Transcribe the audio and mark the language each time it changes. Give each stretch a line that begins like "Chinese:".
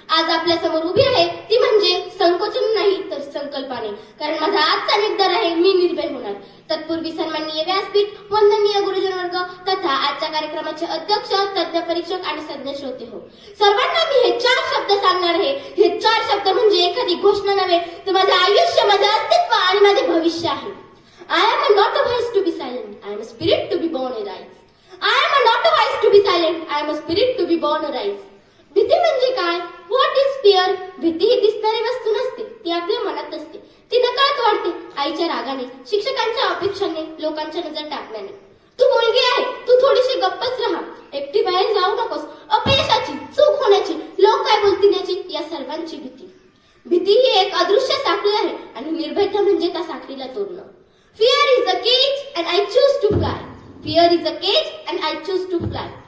Marathi: आज आपल्या समोर उभी आहे ती म्हणजे संकोचन नाही तर संकल्पाने, कारण माझा आजचा निर्धार आहे मी निर्भय होणार. तत्पूर्वी सन्माननीय व्यासपीठ, वंदनीय गुरुजन वर्ग तथा आजच्या कार्यक्रमाचे अध्यक्ष, तज्ञ परीक्षक आणि सज्ञ श्रोते हो, सर्वांना मी हे 4 शब्द सांगणार आहे. हे 4 शब्द म्हणजे एखादी घोषणा नव्हे, तर माझे आयुष्य, माझे अस्तित्व आणि माझे भविष्य आहे.
English: I am not a voice to be silent. I am a spirit to be born arise. I am not a voice to be silent. I am a spirit to be born arise.
Marathi: भीती म्हणजे काय?
English: What is fear?
Marathi: भीती ही दिसणारी वस्तू नसते, ती आपल्या मनात असते. ती नकळत वाढते आईच्या रागाने, शिक्षकांच्या अपेक्षाने, लोकांच्या नजर टाकण्याने. तू मुलगी आहे, तू थोडीशी गप्पच राहा, एकटी बाहेर जाऊ नकोस. अपयशाची, चूक होण्याची, लोक काय बोलतील याची, या सर्वांची भीती. भीती ही एक अदृश्य साखळी आहे आणि निर्भयता म्हणजे त्या साखळीला तोडणं.
English: Fear is a cage and I choose to fly. Fear is a cage and I choose to fly.